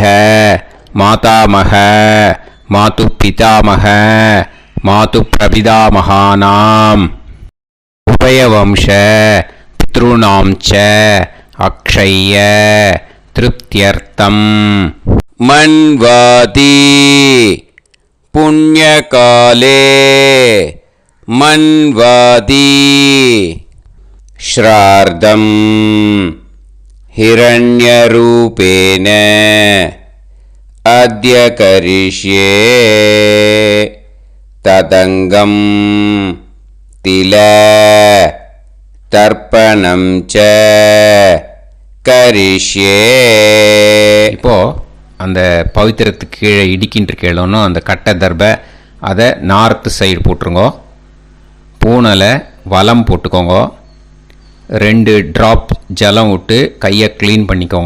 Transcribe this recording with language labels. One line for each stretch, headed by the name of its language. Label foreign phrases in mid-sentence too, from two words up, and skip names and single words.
Sanskrit: मातामह मातृ पितामह मातृ प्रपितामहानाम् उभयवंश पितॄणां च अक्षय्य तृप्त्यर्थं मन्वादि पुण्यकाले मन्वादि श्राद्धम् हिरण्यरूपेण अद्य करिष्ये तदङ्गं तिल तर्पणं च करिष्ये.
Tamil: இப்போ அந்த பவித்திரத்துக்கு கீழே இடிக்கின்ற கேளோன்னு அந்த கட்டை தர்பை அதை நார்த்து சைடு போட்டுருங்க. பூனலை வலம் போட்டுக்கோங்க. 2 ட்ராப் ஜலம் விட்டு கையை க்ளீன் பண்ணிக்கோங்க.